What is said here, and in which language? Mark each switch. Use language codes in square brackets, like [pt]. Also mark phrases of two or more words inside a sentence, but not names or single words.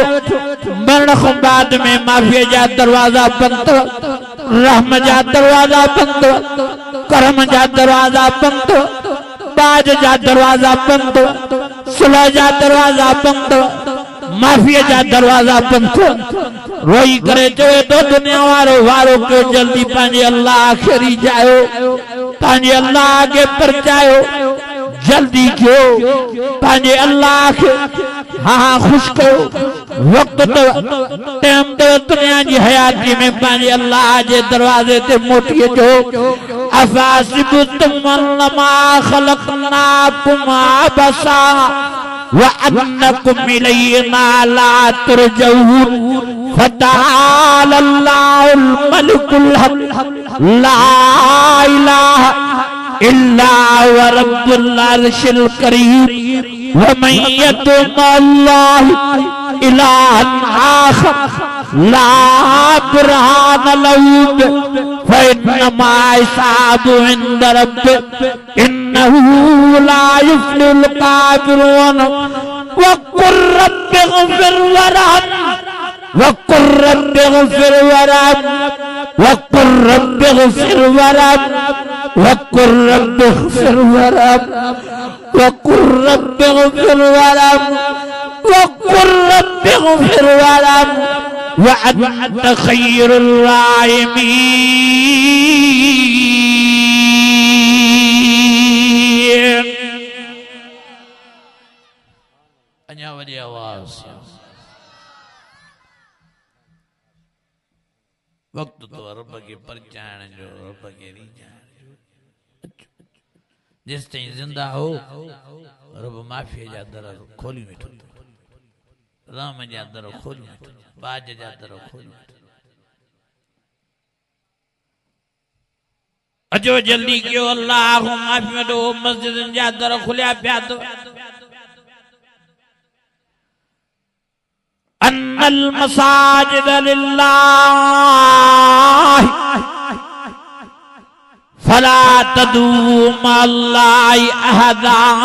[sd] मरण खां बाद में माफ़ीअ जा दरवाज़ा बंदि, रहम जा दरवाज़ा बंदि, कर्म जा दरवाज़ा बंदि, बाज जा दरवाज़ा बंदि, सुलह जा दरवाज़ा बंदि, माफीअ जा दरवाज़ा बंदि। रोई करे चवे तो दुनिया वारो वारो को जल्दी पंहिंजे अल्लाह खे रिजायो, पंहिंजे अल्लाह खे परचायो, जल्दी कयो पंहिंजे अल्लाह खे हाँ खुश कयो। वक्त तो टाइम तो दुनिया की हयाती में पंहिंजे अल्लाह के दरवाजे ते मोटी अचो। [ar] أفحسبتم أنما خلقناكم عبثا وأنكم إلينا لا ترجعون فتعالى الله الملك الحق لا إله إلا هو رب العرش الكريم ومن يدع الله إلها آخر لا برهان له فإنما حسابه عند ربك إنه لا يفلح الكافرون. وقل رب اغفر وارحم وقل رب اغفر وارحم وقل رب اغفر وارحم وقل رب اغفر وارحم وقل رب اغفر وارحم وقل رب اغفر وارحم وأنت خير الراحمين. [sd] अञा वॾी आवाज़ वक्त तो रब के परचाण जो, रब के रीजाण जो। जिस ताईं जिंदा हो रब माफ़ी जा दर खोली वेठो, राम जा दर खोली वेठो, बाज जा दर खोली वेठो। अचो जल्दी कयो अल्लाह माफ़ी वठो, मस्जिदन जा दर खुलिया पिया तो। [ar] أن المساجد لله فلا تدعوا مع الله أحدا.